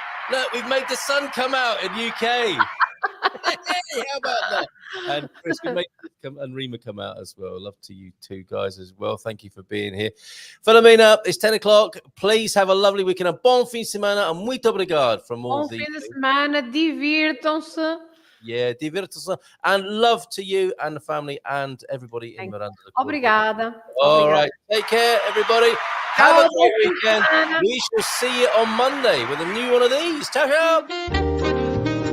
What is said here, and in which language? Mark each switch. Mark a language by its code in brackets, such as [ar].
[en] Look, we've made the sun come out in UK. Hey, how about that? And Chris, we made and Rima come out as well. Love to you two guys as well. Thank you for being here. Filomena, it's 10 o'clock. Please have a lovely weekend. [pt] A bom fim de semana. [en] And [pt] muito obrigado [en] from all [pt] Bom fim de semana, divirtam-se. Yeah, divirtam-se. [en] And love to you and the family and everybody in Miranda. [pt] Obrigada. [en] All right. Take care, everybody. Have a great weekend. We shall see you on Monday with a new one of these. [it] Ciao, ciao.